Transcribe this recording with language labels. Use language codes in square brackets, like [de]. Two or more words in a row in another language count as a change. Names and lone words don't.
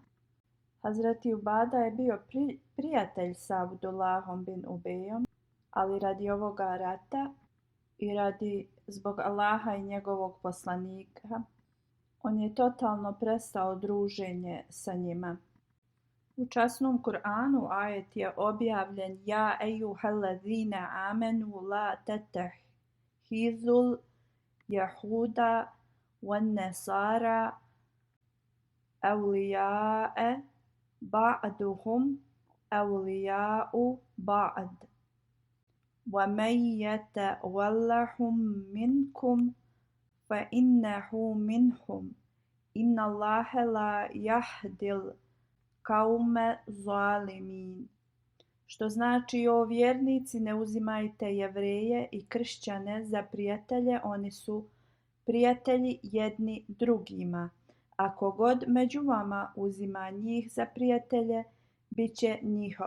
[bs] Hazreti Ubada je bio prijatelj sa Abdullahom bin Ubejom, ali radi ovoga rata i zbog Allaha i njegovog poslanika, on je totalno prestao druženje sa njima. U časnom Kur'anu ajet je objavljen: [ar] يا أيها الذين آمنوا لا تتخذوا اليهود والنصارى أولياء بعضهم أولياء بعض. وَمَنْ يَتَوَلَّهُمْ مِنْكُمْ فَإِنَّهُ مِنْهُمْ إِنَّ اللَّهَ لَا يَهْدِي الْقَوْمَ الظَّالِمِينَ. [bs] Što znači, o vjernici, ne uzimajte Jevreje i kršćane za prijatelje, oni su prijatelji jedni drugima. Ako god među vama uzima njih za prijatelje, bit će njihov.